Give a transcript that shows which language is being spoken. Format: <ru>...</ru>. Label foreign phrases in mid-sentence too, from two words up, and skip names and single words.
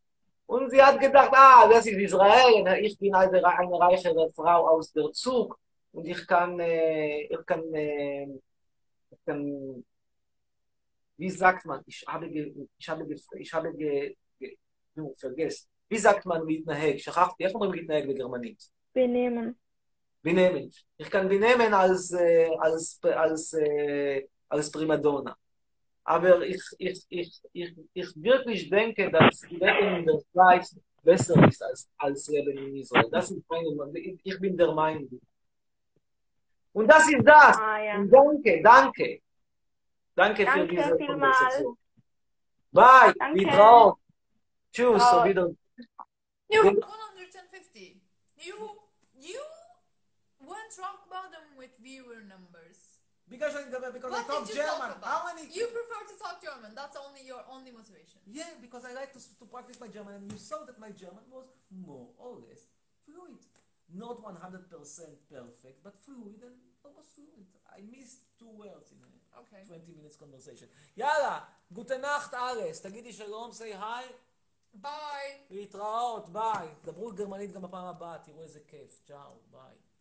<de>Und sie hat gedacht, das ist Israel. Ich bin eine reichere Frau aus der Zug. Und ich kann wie sagt man, vergessen. wie sagt man להתנהג?</de> <he>שכחתי, איך אומרים להתנהג בגרמנית?</he> <de>Benehmen. benehmen. Ich kann benehmen als Primadonna. Aber ich wirklich denke, dass Leben in der Schweiz besser ist als Leben in Israel. Das ist meine Meinung. Ich bin der Meinung. Und das ist das. Ja. Und danke. Danke für Danke diese vielmals. Konversation. Bye. Danke. Ciao. Tschüss. Ciao. Auf Wiedersehen.</de> <en>You 150. You won't talk about them with viewer numbers. Because I What talk did you talk German. about? How many? You prefer to talk German. That's only your only motivation. Yeah, because I like to practice my German, and you saw that my German was more or less fluid. Not 100% perfect, but fluid and almost fluid. I missed 2 words in a 20 minutes conversation.</en> <he>יאללה,</he> <de>gute Nacht alles.</de> <he>תגידי שלום,</he> <en>say hi. Bye.</en> <he>להתראות, ביי. דברו גרמנית גם בפעם הבאה, תראו איזה כיף. צ'או, ביי.</he>